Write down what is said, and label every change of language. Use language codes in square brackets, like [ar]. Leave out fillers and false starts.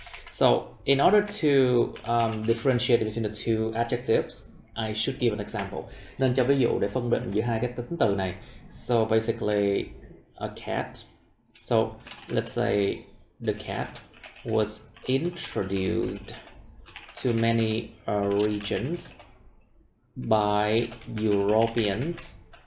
[en] So in order to differentiate between the two adjectives, I should give an example. [vi] Nên cho ví dụ để phân định giữa hai cái tính từ này. [en] So basically a cat. So let's say the cat was introduced to many regions by Europeans.